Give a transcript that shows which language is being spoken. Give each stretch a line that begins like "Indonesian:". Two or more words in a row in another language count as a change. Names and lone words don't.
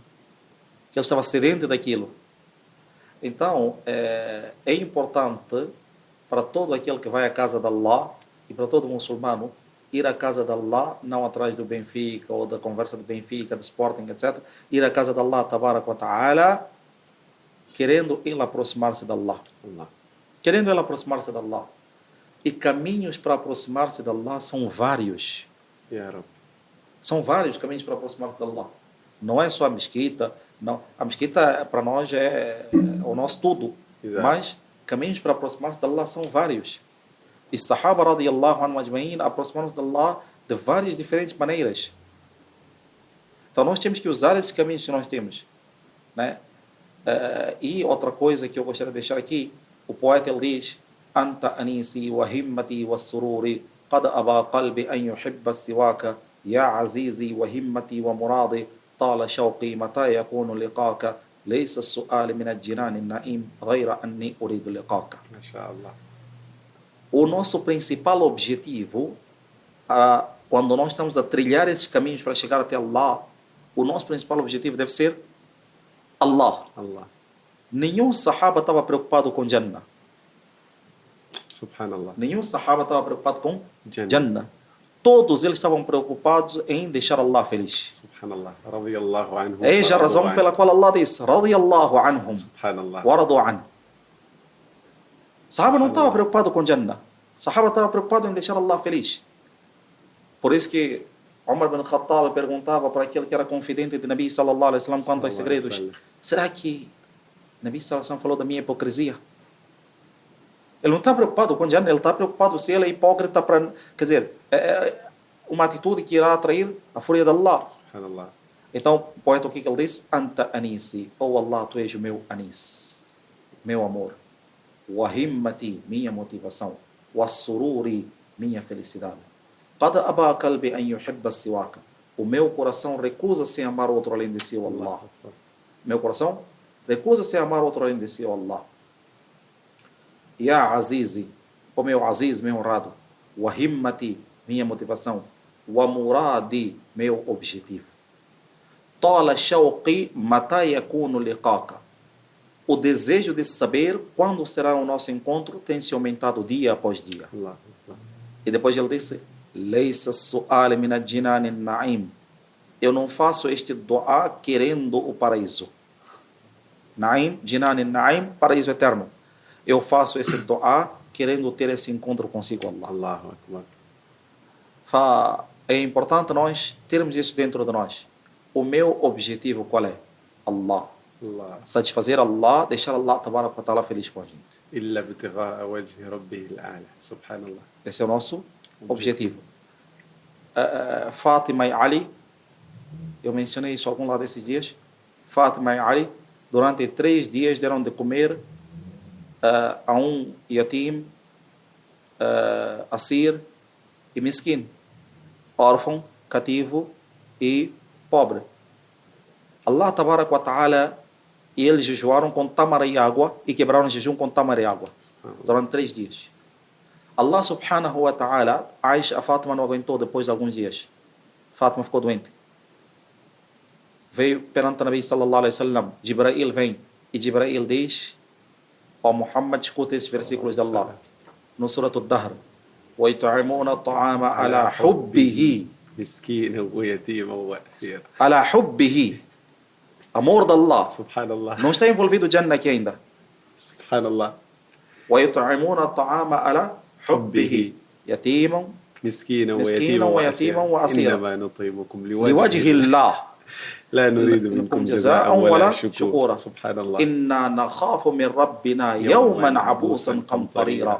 Portuguese: Que ele estava sedento daquilo. Então, é importante para todo aquele que vai à casa de Allah e para todo muçulmano ir à casa de Allah, não atrás do Benfica ou da conversa do Benfica, do Sporting, etc. Ir à casa de Allah,
Arabic: تبارك وتعالى,
Portuguese: querendo ele aproximar-se de Allah. Querendo ele aproximar-se de Allah. E caminhos para aproximar-se de Allah são vários.
Arabic: يا رب.
Portuguese: São vários caminhos para aproximar-se de Allah. Não é só a mesquita. Não. A mesquita para nós é o nosso tudo. Exato. Mas caminhos para aproximar-se de Allah são vários. E Sahaba
Arabic: رضي الله عنه أجمعين
Portuguese: aproximaram-se de Allah de várias diferentes maneiras. Então nós temos que usar esses caminhos que nós temos, né? E outra coisa que eu gostaria de deixar aqui, o poeta ele diz:
Arabic: أنت أنيسي وهمتي وسروري قد أبى قلبي أن يحب سواك يا عزيزي وهمتي ومرادي طال شوقي متى يكون لقاك ليس السؤال من الجنان النعيم غير أني أريد لقاك.
Portuguese: MashaAllah. O nosso principal objetivo, quando nós estamos a trilhar esses caminhos para chegar até Allah, o nosso principal objetivo deve ser Allah. Allah. Nenhum sahaba estava preocupado com Jannah. Subhanallah. Nenhum sahaba estava preocupado com Jannah. Jannah. Todos eles estavam preocupados em deixar Allah feliz.
Arabic: سبحان الله. رضي الله عنهم.
Portuguese: Eis a razão pela qual Allah disse:
Arabic: رضي الله عنهم
Portuguese: Subhanallah.
Arabic: ورضوا عن.
Portuguese: Sahaba não estava preocupado com Jannah. Sahaba estava preocupado em deixar Allah feliz. Por isso que Umar bin Khattab perguntava para aquele que era confidente de Nabi
Arabic: صلى الله عليه وسلم
Portuguese: quanto aos segredos: será que Nabi
Arabic: صلى الله عليه وسلم
Portuguese: falou da minha hipocrisia? Ele não está preocupado com Jannah, ele está preocupado se ele é hipócrita para... Quer dizer, uma atitude que irá atrair a fúria de Allah. Subhanallah. Então, o poeta, o que ele diz?
Arabic: أنت أنيسي,
Portuguese: oh Allah, tu és o meu anis, meu amor.
Arabic: وهمتي,
Portuguese: minha motivação.
Arabic: وسروري,
Portuguese: minha felicidade.
Arabic: قد أبى قلبي أن يحب سواك.
Portuguese: O meu coração recusa-se a amar outro além de si, oh Allah. Meu coração recusa-se a amar outro além de si, oh Allah.
Arabic: يا عزيزي,
Portuguese: o meu Aziz, meu honrado.
Arabic: وهمتي,
Portuguese: minha motivação.
Arabic: ومرادي,
Portuguese: meu objetivo.
Arabic: طال شوقي متى يكون لقاك.
Portuguese: O desejo de saber quando será o nosso encontro tem se aumentado dia após dia. Allah. E depois ele disse:
Arabic: ليس سؤال من الجنان نعيم.
Portuguese: Eu não faço este dua querendo o paraíso.
Arabic: نعيم، جنان نعيم,
Portuguese: paraíso eterno. Eu faço esse dua querendo ter esse encontro consigo, Allah.
Arabic: الله أكبر.
Portuguese: É importante nós termos isso dentro de nós. O meu objetivo qual é? Allah. Allah. Satisfazer Allah, deixar Allah
Arabic: تبارك وتعالى
Portuguese: feliz com a gente.
Arabic: إلا ابتغاء وجه ربه الأعلى.
Portuguese: Subhanallah. Esse é o nosso objetivo. Fátima e Ali, eu mencionei isso algum lado desses dias. Fátima e Ali, durante 3 dias deram de comer a um yatim, asir e miskin, órfão, cativo e pobre.
Arabic: الله تبارك وتعالى,
Portuguese: e eles jejuaram com tâmara e água e quebraram o jejum com tâmara e água durante 3 dias.
Arabic: الله سبحانه وتعالى,
Portuguese: a Fátima não aguentou depois de alguns dias. Fátima ficou doente. Veio perante o Nabi
Arabic: صلى الله عليه وسلم,
Portuguese: Jibrail vem e Jibrail diz: ó Muhammad, escuta esses versículos de Allah no Surat al-Dahr:
Arabic: وَيُطْعِمُونَ الطَّعَامَ عَلَى حُبِّهِ مسكين ويتيم وأسير. على حبه,
Portuguese: amor de Allah. Subhanallah. Não está envolvido o Jannah aqui ainda. Subhanallah.
Arabic: وَيُطْعِمُونَ الطَّعَامَ عَلى حُبِّهِ يتيما مسكينا مسكينا ويتيما وأسيرا إنما نطعمكم لوجه الله لا نريد منكم جزاء ولا شكورا. سبحان الله. إنا نخاف من ربنا يوما عبوسا قمطريرا.